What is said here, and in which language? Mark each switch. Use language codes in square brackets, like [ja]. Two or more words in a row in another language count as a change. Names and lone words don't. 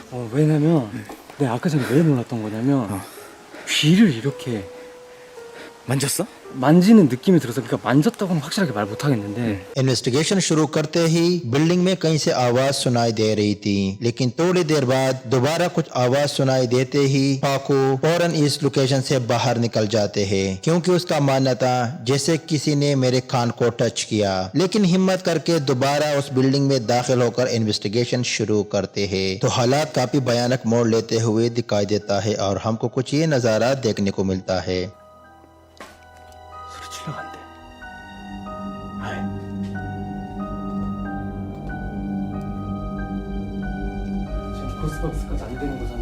[ko] 왜냐면 내가 아까 전에 왜 놀랐던 거냐면 귀를 이렇게 만졌어? 만지는 느낌이 들어서, 그러니까 만졌다고는 확실하게 말 못하겠는데 [hi] इन्वेस्टिगेशन शुरू करते ही बिल्डिंग में कहीं से आवाज सुनाई दे रही थी, लेकिन थोड़ी देर बाद दोबारा कुछ आवाज सुनाई देते ही पाकू फौरन इस लोकेशन से बाहर निकल जाते हैं, क्योंकि उसका मानना था जैसे किसी ने मेरे कान को टच किया। लेकिन हिम्मत करके दोबारा उस बिल्डिंग में दाखिल होकर इन्वेस्टिगेशन शुरू करते हैं तो हालात काफी भयानक मोड़ लेते हुए दिखाई देता है और हमको कुछ ये नजारा देखने को मिलता है। [ko] 소리 치러 간대. 아이. 지금 코스박스까지 안 되는 거잖아.